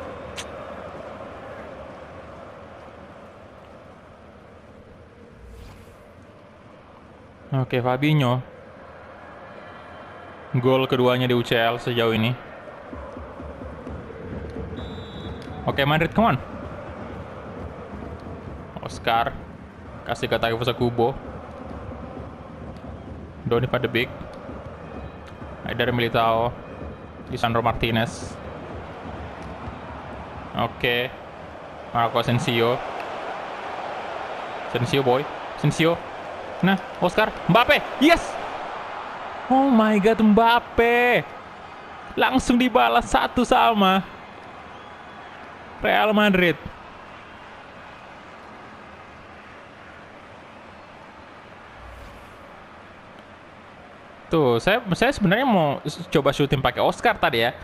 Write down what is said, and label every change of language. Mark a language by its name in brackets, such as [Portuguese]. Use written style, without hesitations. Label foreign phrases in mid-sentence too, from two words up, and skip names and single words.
[Indonesian] Oke, Fabinho. Gol keduanya di UCL sejauh ini. Oke, [English] Madrid, come on. [Indonesian] Oscar kasih ke Takefusa Kubo. Donny van de Beek. Eder Militao. Lisandro Martinez. Oke. Marco Asensio. Asensio boy. Asensio. Nah, [English] Oscar. Mbappe. Yes. Oh my god, Mbappe. [Indonesian] Langsung dibalas 1-1. Real Madrid. Tuh, saya sebenarnya mau coba syuting pakai Oscar tadi ya.